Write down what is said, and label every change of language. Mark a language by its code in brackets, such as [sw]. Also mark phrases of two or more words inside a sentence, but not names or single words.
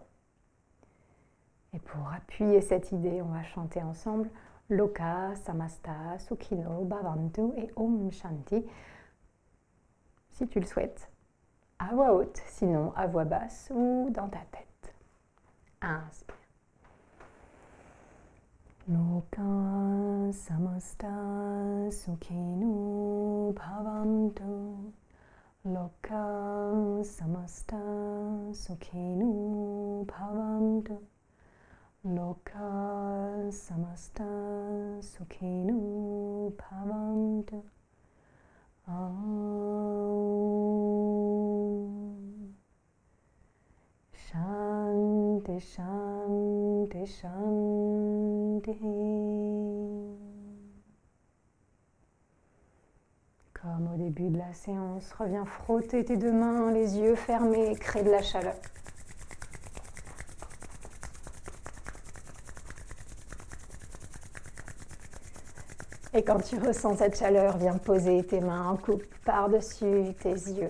[fr] Et pour appuyer cette idée, on va chanter ensemble [sa] Loka Samasta Sukhino Bhavantu [fr] et [sa] Om Shanti. [fr] Si tu le souhaites, à voix haute, sinon à voix basse ou dans ta tête. Inspire. [sa] Loka samasta sukhino bhavantu. Loka samasta sukhino bhavantu. Loka samasta sukhino bhavantu. Shanti, Shanti, Shanti. [fr] Comme au début de la séance, reviens frotter tes deux mains, les yeux fermés, crée de la chaleur. Et quand tu ressens cette chaleur, viens poser tes mains en coupe par-dessus tes yeux.